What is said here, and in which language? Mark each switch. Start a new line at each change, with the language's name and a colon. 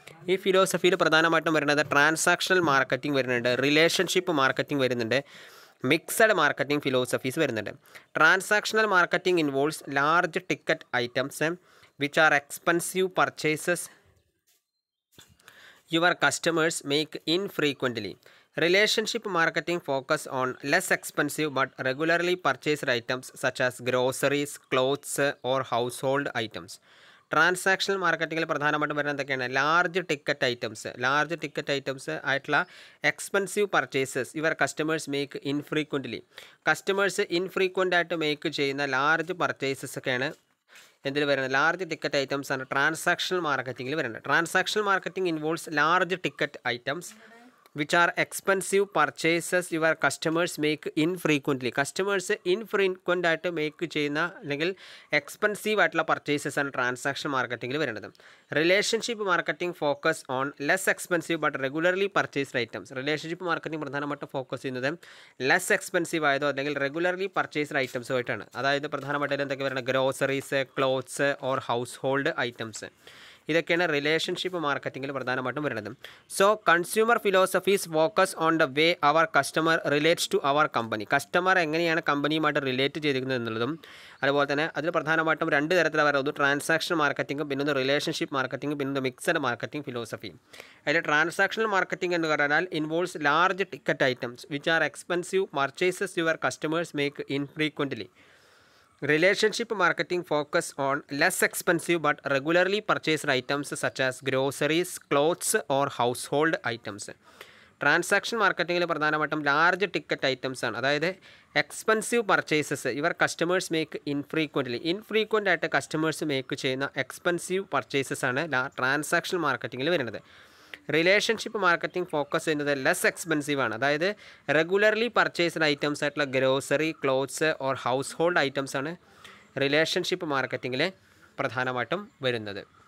Malayalam: ഈ ഫിലോസഫിയിൽ പ്രധാനമായിട്ടും വരുന്നത് ട്രാൻസാക്ഷണൽ മാർക്കറ്റിംഗ് വരുന്നുണ്ട്, റിലേഷൻഷിപ്പ് മാർക്കറ്റിംഗ് വരുന്നുണ്ട്, മിക്സഡ് മാർക്കറ്റിംഗ് ഫിലോസഫീസ് വരുന്നുണ്ട്.
English: Transactional marketing involves large ticket items which are expensive purchases your customers make infrequently. Relationship marketing focus on less expensive but regularly purchased items such as groceries, clothes or household items.
Malayalam: Transactional മാർക്കറ്റിങ്ങിൽ പ്രധാനമായിട്ടും വരുന്നത് എന്തൊക്കെയാണ്?
English: Large ticket items ആയിട്ടുള്ള expensive purchases your customers make infrequently.
Malayalam: Customers ഇൻഫ്രീക്വൻ്റ് ആയിട്ട് make ചെയ്യുന്ന large purchases ഒക്കെയാണ് എന്തിൽ വരുന്നത്? Large ticket items ആണ് ട്രാൻസാക്ഷണൽ മാർക്കറ്റിങ്ങിൽ വരുന്നത്.
English: Transactional marketing involves large ticket items which are expensive purchases your customers make infrequently.
Malayalam: Customers ഇൻഫ്രീക്വൻ്റ് ആയിട്ട് make ചെയ്യുന്ന അല്ലെങ്കിൽ എക്സ്പെൻസീവ് ആയിട്ടുള്ള പർച്ചേസസ് ആണ് ട്രാൻസാക്ഷൻ മാർക്കറ്റിംഗിൽ വരുന്നത്.
English: Relationship marketing focus on less expensive but regularly purchased items.
Malayalam: Relationship marketing പ്രധാനമായിട്ടും focus ചെയ്യുന്നത് less expensive ആയതോ അല്ലെങ്കിൽ regularly purchased ഐറ്റംസുമായിട്ടാണ്. അതായത് പ്രധാനമായിട്ടും എന്തൊക്കെ വരുന്നത്
English: Groceries, clothes or household items.
Malayalam: ഇതൊക്കെയാണ് റിലേഷൻഷിപ്പ് മാർക്കറ്റിംഗിൽ പ്രധാനമായിട്ടും വരുന്നത്.
English: So consumer philosophies focus on the way our customer relates to our company.
Malayalam: Customer എങ്ങനെയാണ് കമ്പനിയുമായിട്ട് റിലേറ്റ് ചെയ്തിരിക്കുന്നത് എന്നുള്ളതും അതുപോലെ തന്നെ അതിൽ പ്രധാനമായിട്ടും രണ്ട് തരത്തിലാണ് വരുന്നത്. ട്രാൻസാക്ഷൻ മാർക്കറ്റിംഗ്, പിന്നെ റിലേഷൻഷിപ്പ് മാർക്കറ്റിംഗ്, പിന്നെ മിക്സഡ് മാർക്കറ്റിംഗ് ഫിലോസഫി. അതിൽ ട്രാൻസാക്ഷണൽ മാർക്കറ്റിംഗ് എന്ന് പറഞ്ഞാൽ
English: Involves large ticket items which are expensive purchases your customers make infrequently. Relationship marketing focus on less expensive but regularly purchased items such as groceries, clothes or household items.
Malayalam: Transaction മാർക്കറ്റിംഗിൽ പ്രധാനമായിട്ടും large ticket items ആണ്. അതായത് expensive purchases ഇവർ customers make ഇൻഫ്രീക്വൻ്റ് ആയിട്ട് customers make ചെയ്യുന്ന expensive purchases ആണ് transaction മാർക്കറ്റിംഗിൽ വരുന്നത്. Relationship marketing focus ചെയ്യുന്നത് less expensive ആണ്. അതായത് റെഗുലർലി പർച്ചേസ്ഡ് ഐറ്റംസ് ആയിട്ടുള്ള grocery, clothes or house hold items ആണ് റിലേഷൻഷിപ്പ് മാർക്കറ്റിംഗിൽ പ്രധാനമായിട്ടും വരുന്നത്.